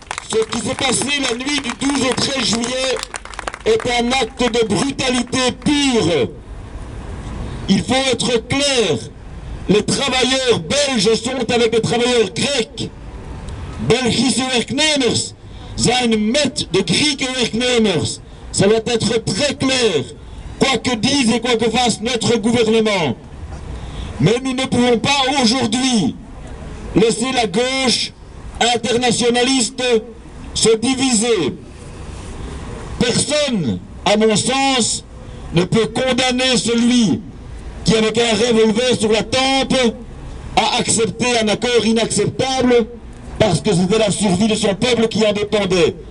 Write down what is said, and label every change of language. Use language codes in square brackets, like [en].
[fr] Ce qui s'est passé la nuit du 12 au 13 juillet est un acte de brutalité pure. Il faut être clair, les travailleurs belges sont avec les travailleurs grecs. [nl] Belgische werknemers zijn met de Grieken werknemers. [fr] Ça doit être très clair, quoi que dise et quoi que fasse notre gouvernement. Mais nous ne pouvons pas aujourd'hui laisser la gauche internationaliste se diviser. Personne, à mon sens, ne peut condamner celui qui, avec un revolver sur la tempe, a accepté un accord inacceptable parce que c'était la survie de son peuple qui en dépendait.